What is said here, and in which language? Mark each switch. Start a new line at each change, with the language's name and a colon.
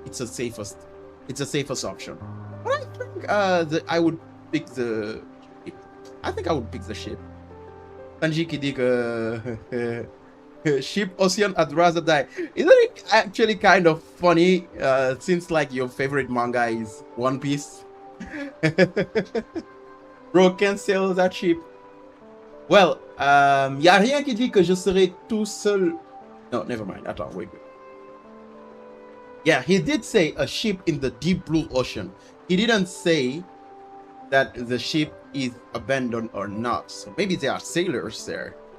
English: It's the safest option. But I think I would pick the ship. I think I would pick the ship.
French: Tanji qui dit que
English: Ship Ocean I'd rather die. Isn't it actually kind of funny since like your favorite manga is One Piece? Bro, cancel that ship. Well,
French: y a rien qui dit que je serai tout seul.
English: No, never mind.
French: Attends,
English: wait. Yeah, he did say a ship in the deep blue ocean. He didn't say that the ship is abandoned or not. So maybe there are sailors there.